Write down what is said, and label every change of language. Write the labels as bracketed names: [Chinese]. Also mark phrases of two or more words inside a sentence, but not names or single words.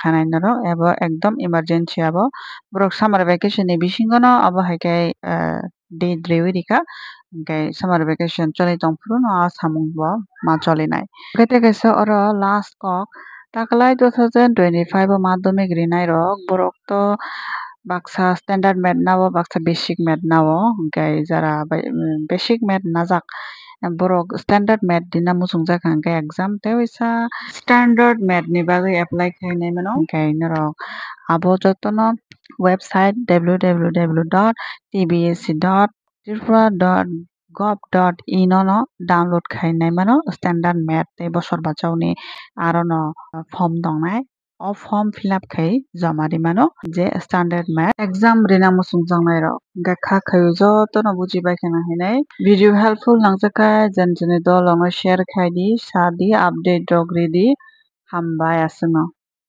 [Kok Borok] khanai norok ebo ekdom emergency abo borok [English] summer vacation [Kok Borok] ni bisingo no abo haikhe date riwi rikha hingkhe [English] summer vacation [Kok Borok] choli tongfru no a samung bo ma cholinai hingkhe tei kaisa oro last kok taklai 2025 o madhyamik rinai rok borok to baksa [English] standard math [Kok Borok] nao baksa [English] basic math [Kok Borok] nao hingkhe jara [English] basic math [Kok Borok] najak borok [English] standard math [Kok Borok] dina muchungjaka hingkhe exam teisa [English] standard math [Kok Borok] ni bagui apply khainai mano hingkhe norok abo jotono website www.tbsc.tripura.gov.in no download khainai mano [English] standard math [Kok Borok] tei bosor bachao ni aro no form tongnai o [English] form fill up [Kok Borok] khai joma rimano je [English] standard math exam [Kok Borok] rina muchungjaknai rok hingkhe kha khaioi jotono bujibaikha na hinui [English] video helpful [Kok Borok] nangjakha jani jani dol o share khai di sa di update rok redi hambai aswk no।